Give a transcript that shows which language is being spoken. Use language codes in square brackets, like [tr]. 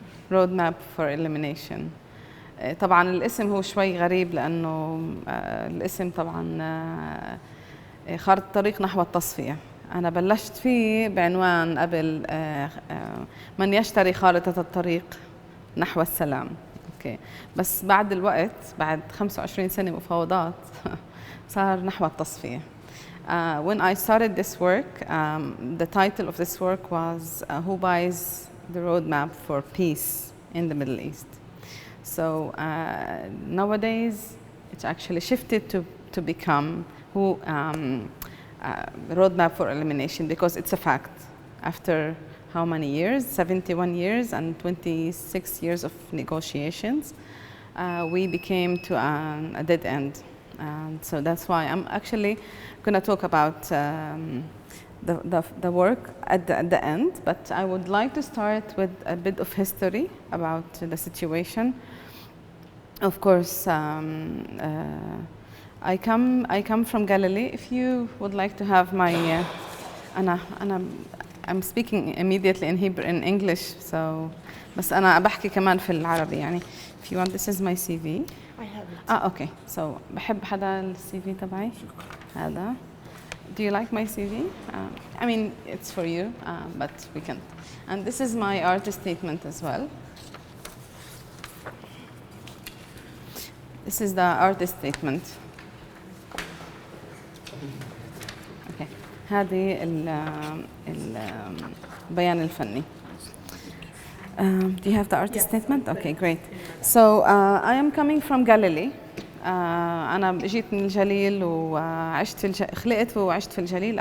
[en] Roadmap for Elimination. [ar] طبعا الاسم هو شوي غريب لأنه الاسم طبعا خارطة الطريق نحو التصفية. أنا بلشت فيه بعنوان قبل من يشتري خارطة الطريق نحو السلام. أوكي. بس بعد الوقت بعد 25 سنة مفاوضات صار نحو التصفية. [en] When I started this work, the title of this work was Who Buys the Roadmap for Peace in the Middle East? So nowadays it's actually shifted to become who roadmap for elimination, because it's a fact. After how many years? 71 years and 26 years of negotiations, we became to a dead end. And so that's why I'm actually going to talk about the work at the end, but I would like to start with a bit of history about the situation. Of course, I come from Galilee. If you would like to have my, I'm speaking immediately in Hebrew, in English, so [ar] بس أنا بحكي كمان في العربي يعني. [en] If you want, this is my CV. I have it. Okay. [ar] So بحب حدا ال CV تبعي. [en] هذا. Do you like my CV? I mean, it's for you, but we can. And this is my artist statement as well. This is the artist statement. [ar] Okay. هذه البيان الفني. [en] Do you have the artist statement? Okay, great. So I am coming from Galilee. [ar] أنا جيت من الجليل وعشت في خلقت وعشت في الجليل.